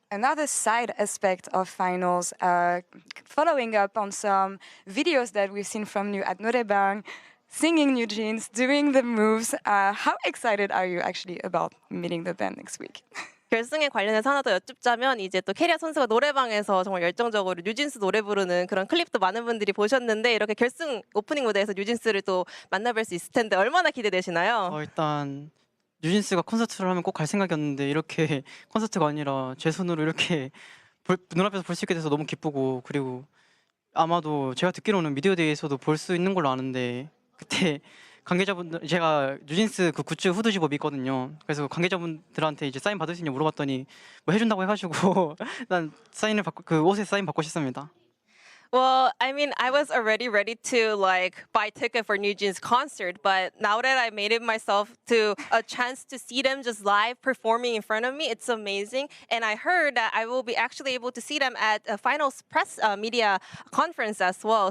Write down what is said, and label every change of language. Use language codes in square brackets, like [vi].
[en] Another side aspect of finals, following up on some videos that we've seen from you at Norebang, singing new jeans, doing the moves. How excited are you actually about meeting the band next week? [ko] 결승에 관련해서 하나 더 여쭙자면 이제 또 캐리아 선수가 노래방에서 정말 열정적으로 뉴진스 노래 부르는 그런 클립도 많은 분들이 보셨는데 이렇게 결승 오프닝 무대에서 뉴진스를 또 만나뵐 수 있을 텐데 얼마나 기대되시나요? 일단 뉴진스가 콘서트를 하면 꼭 갈 생각이었는데 이렇게 콘서트가 아니라 제 손으로 이렇게 눈앞에서 볼 수 있게 돼서 너무 기쁘고 그리고 아마도 제가 듣기로는 미디어데이에서도 볼 수 있는 걸로 아는데 그때 관계자분들 제가 뉴진스 그 굿즈 후드 집업 있거든요. 그래서 관계자분들한테 이제 사인 받을 수 있냐 물어봤더니 뭐 해준다고 해가지고 난 사인을 받고 그 옷에 사인 받고 싶습니다. [en] Well, I mean, I was already ready to like buy ticket for New Jeans concert, but now that I made it myself to a chance to see them just live performing in front of me, it's amazing. And I heard that I will be actually able to see them at a finals press media conference as well.